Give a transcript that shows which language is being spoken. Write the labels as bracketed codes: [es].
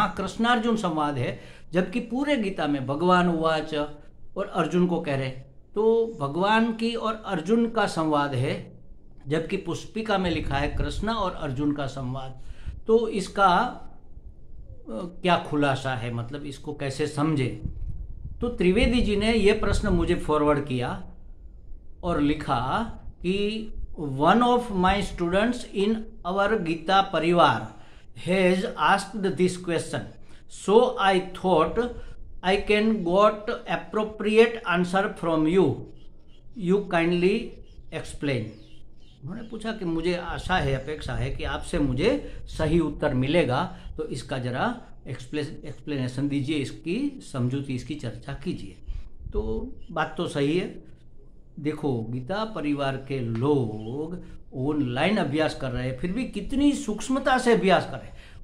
[hi] वहाँ कृष्णार्जुन संवाद है, जबकि पूरे गीता में भगवान उवाच और अर्जुन को कह रहे, तो भगवान की और अर्जुन का संवाद है, जबकि पुस्तिका में लिखा है कृष्ण और अर्जुन का संवाद। तो इसका क्या खुलासा है, मतलब इसको कैसे समझे? तो त्रिवेदी जी ने ये प्रश्न मुझे फॉरवर्ड किया और लिखा कि [en] one of my students in our Gita Parivar has asked this question, so I thought I can got appropriate answer from you. You kindly explain. [hi] उन्होंने पूछा कि मुझे आशा है, अपेक्षा है कि आपसे मुझे सही उत्तर मिलेगा, तो इसका जरा एक्सप्लेनेशन दीजिए, इसकी समझूती, इसकी चर्चा कीजिए। तो बात तो सही है। देखो, गीता परिवार के लोग ऑनलाइन अभ्यास कर रहे हैं, फिर भी कितनी सूक्ष्मता से अभ्यास कर रहे हैं।